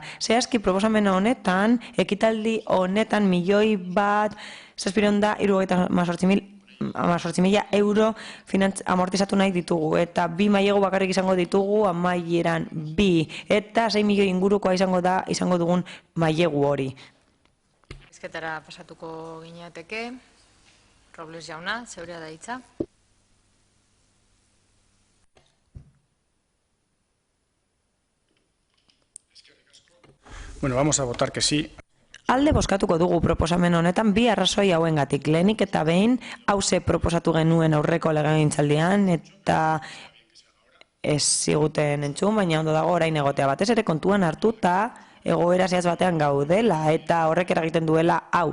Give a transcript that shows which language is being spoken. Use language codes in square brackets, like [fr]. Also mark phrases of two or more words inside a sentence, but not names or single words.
[eu] Zehazki proposamen honetan, ekitaldi honetan 1.778.000 euro amortizatu nahi ditugu eta 2 mailegu bakarrik izango ditugu amaieran 2 eta 6 milioi ingurukoa izango dugun mailegu hori. Ezketara pasatuko gineateke, Robles jauna, zeurea da hitza. [es] Bueno, vamos a votar que sí. [eu] Alde bozkatuko dugu proposamen honetan 2 arrazoi hauengatik. Lehenik eta behin hauze proposatu genuen aurreko legegintzaldian eta ez ziguten entzun, baina ondo dago orain egotea batez ere kontuan hartuta egoera zehatz batean gaudela eta horrek eragiten duela hau.